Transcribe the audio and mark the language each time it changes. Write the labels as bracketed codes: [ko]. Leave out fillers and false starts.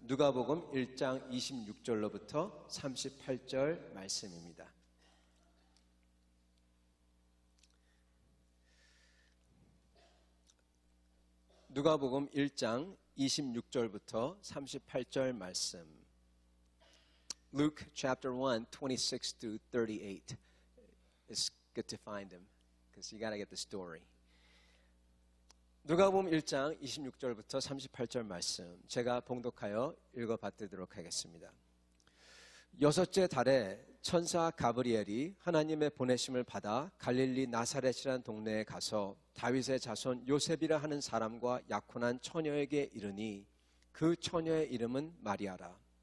[ko] 누가복음 1장 26절로부터 38절 말씀입니다. 누가복음 1장 26절부터 38절 말씀. [en] Luke chapter 1, 26 to 38. It's good to find him because you got to get the story. [ko] 누가복음 1장 26절부터 38절 말씀 제가 봉독하여 읽어받도록 하겠습니다. 여섯째 달에 천사 가브리엘이 하나님의 보내심을 받아 갈릴리 나사렛이라는 동네에 가서 다윗의 자손 요셉이라 하는 사람과 약혼한 처녀에게 이르니 그 처녀의 이름은 마리아라.